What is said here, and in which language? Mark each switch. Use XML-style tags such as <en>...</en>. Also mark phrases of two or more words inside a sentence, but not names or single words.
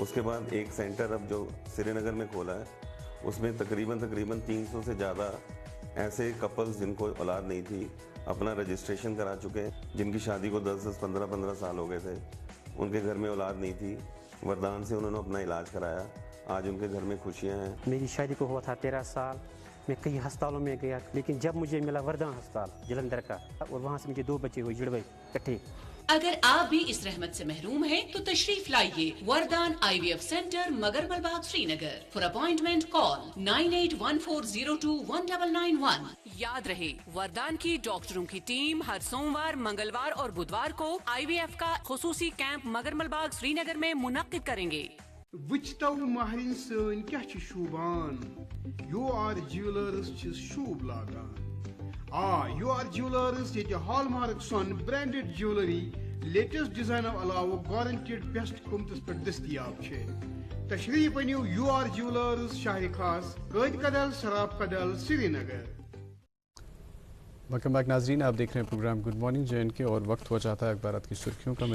<ur>اس کے بعد ایک سینٹر اب جو سری نگر میں کھولا ہے اس میں تقریباً 300 سے زیادہ ایسے کپلز جن کو اولاد نہیں تھی اپنا رجسٹریشن کرا چکے ہیں, جن کی شادی کو 10-15 سال ہو گئے تھے, ان کے گھر میں اولاد نہیں تھی. وردان سے انہوں نے اپنا علاج کرایا, آج ان کے گھر میں خوشیاں ہیں. میری شادی کو ہوا تھا 13 سال, میں کئی ہسپتالوں میں گیا لیکن جب مجھے ملا وردان ہسپتال جلندھر کا اور وہاں سے مجھے 2 بچے ہوئے جڑوے اکٹھے, اگر آپ بھی اس رحمت سے محروم ہیں تو تشریف لائیے وردان IVF سینٹر مگرمل باغ سری نگر.</ur> <en>For appointment call 9814021991.</en> <ur>یاد رہے وردان کی ڈاکٹروں کی ٹیم ہر سوموار، منگلوار اور بدھوار کو IVF کا خصوصی کیمپ مگرمل باغ سری نگر میں منعقد کریں گے.</ur> <ks>वुचतौ महरिन सन क्या छ शूबान, UR ज्वेलर्स छ शूब लागान। UR ज्वेलर्स ये हॉलमार्क सन</ks> <en>branded jewellery latest design</en> <ks>अलावा गारंटेड बेस्ट कीमतस पर दस्तयाब छे। तशरीफ अनियो UR ज्वेलर्स शाहर खास कैद कदल शराब कदल श्रीनगर।</ks> <en>welcome back</en> <ur>ناظرین، آپ دیکھ رہے ہیں پروگرام گڈ مارننگ JNK اور وقت ہو جاتا ہے اخبارات کی سرخیوں کا.</ur>